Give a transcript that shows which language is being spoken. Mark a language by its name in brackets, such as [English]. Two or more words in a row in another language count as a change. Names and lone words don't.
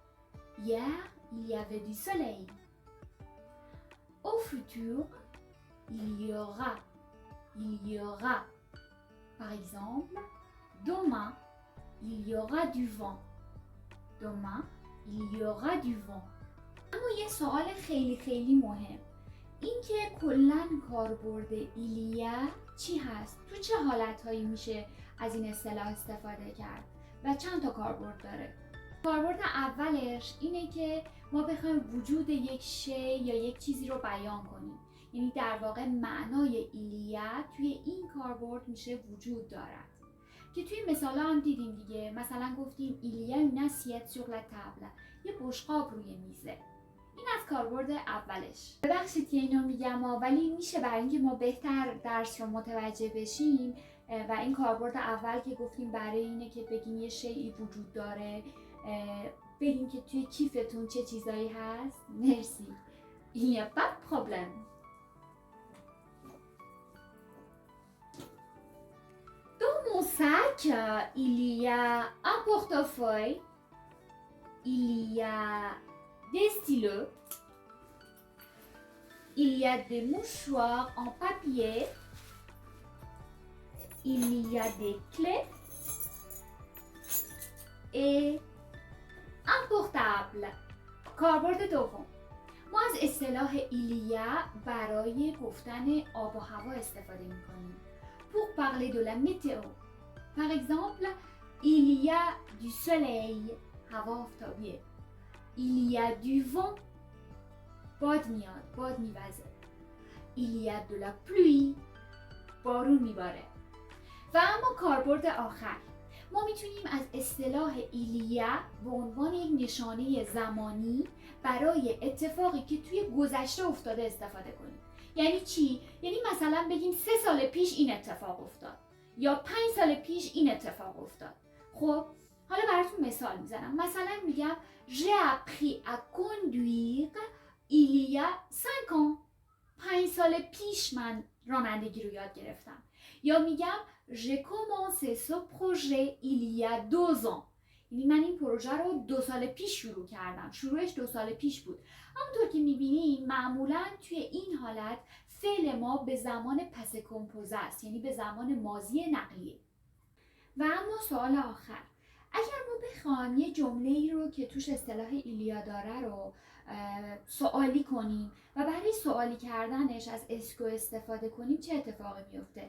[French] Hier, il y avait du soleil. futur, il y aura. Il y aura. Par exemple, demain, il y aura du vent. Demain, il y aura du vent. [Persian] اما یه سوال خیلی مهم، این که کلن کاربرد ایلیا چی هست؟ تو چه حالتهایی میشه از این اصطلاح استفاده کرد و چند تا کاربرد داره؟ کاربرد اولش اینه که ما بخوایم وجود یک شی یا یک چیزی رو بیان کنیم، یعنی در واقع معنای ایلیا توی این کاربرد میشه وجود دارد، که توی مثالا هم دیدیم دیگه. مثلا گفتیم [French] ایلیا une assiette sur la table، [Persian] یه بشقاب روی میزه. این از کاربرد اولش. ببخشید که اینو میگم ولی میشه برای اینکه ما بهتر درس رو متوجه بشیم و این کاربرد اول که گفتیم برای اینه که بگیم یه شیئی وجود داره، بگیم که توی کیفتون چه چیزایی هست. مرسی. [French] Il n'y a pas de problème. Dans mon sac, il y a un portefeuille, il y a des stylos, il y a des mouchoirs en papier, il y a des clés et un portable. [Persian] کاربرد دوم، ما از اصطلاح ایلیا برای گفتن آب و هوا استفاده می‌کنیم. [French] Pour parler de la météo. Par exemple, il y a du soleil. [Persian] هوا آفتابیه. [French] Il y a du vent. [Persian] باد میاد، باد میوزه. [French] Il y a de la pluie. [Persian] بارون میباره. و اما کاربرد آخر، ما میتونیم از اصطلاح ایلیا به عنوان یک نشانه زمانی برای اتفاقی که توی گذشته افتاده استفاده کنیم. یعنی چی؟ یعنی مثلا بگیم 3 سال پیش این اتفاق افتاد یا 5 سال پیش این اتفاق افتاد. خب حالا براتون مثال میزنم. مثلا میگم [French] J'ai appris à conduire il y a 5 ans. [Persian] 5 سال پیش من رانندگی رو یاد گرفتم. یا میگم [French] J'ai commencé ce projet il y a 2 ans. [Persian] یعنی من این پروژه رو 2 سال پیش شروع کردم. شروعش 2 سال پیش بود. همونطور که میبینیم معمولا توی این حالت فعل ما به زمان [French] passé composé [Persian] است، یعنی به زمان ماضی نقلیه. و اما سوال آخر، اگر ما بخوایم یه جمله‌ای رو که توش اصطلاح ایلیا داره رو سوالی کنیم و برای سوالی کردنش از اسکو استفاده کنیم، چه اتفاقی میفته؟